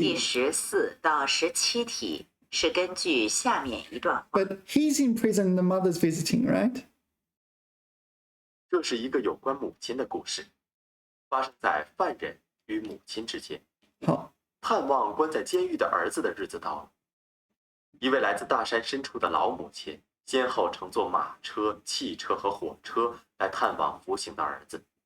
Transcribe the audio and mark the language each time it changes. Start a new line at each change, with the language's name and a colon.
Chinese: 第14到17题是根据下面一段话。
English: But he's in prison, the mother's visiting, right?
Chinese: 这是一个有关母亲的故事，发生在犯人与母亲之间。好，探望关在监狱的儿子的日子到了。一位来自大山深处的老母亲，先后乘坐马车、汽车和火车来探望服刑的儿子。